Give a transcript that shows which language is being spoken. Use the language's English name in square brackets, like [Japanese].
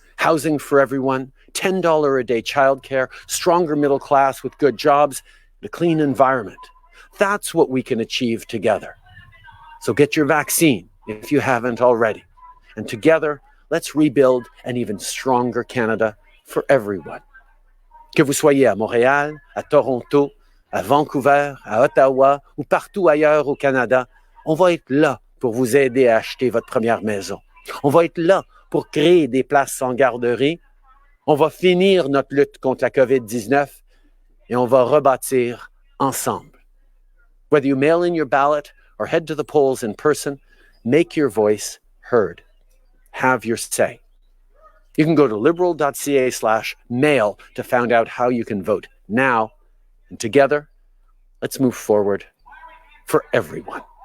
[English] Housing for everyone, $10 a day childcare, stronger middle class with good jobs, and a clean environment. That's what we can achieve together. So get your vaccine if you haven't already. And together, let's rebuild an even stronger Canada for everyone. [French] Que vous soyez à Montréal, à Toronto, à Vancouver, à Ottawa ou partout ailleurs au Canada, on va être là pour vous aider à acheter votre première maison. On va être là pour créer des places en garderie. On va finir notre lutte contre la COVID-19 et on va rebâtir ensemble. [English] Whether you mail in your ballot or head to the polls in person, make your voice heard. Have your say. You can go to liberal.ca/mail to find out how you can vote now. And together, let's move forward for everyone.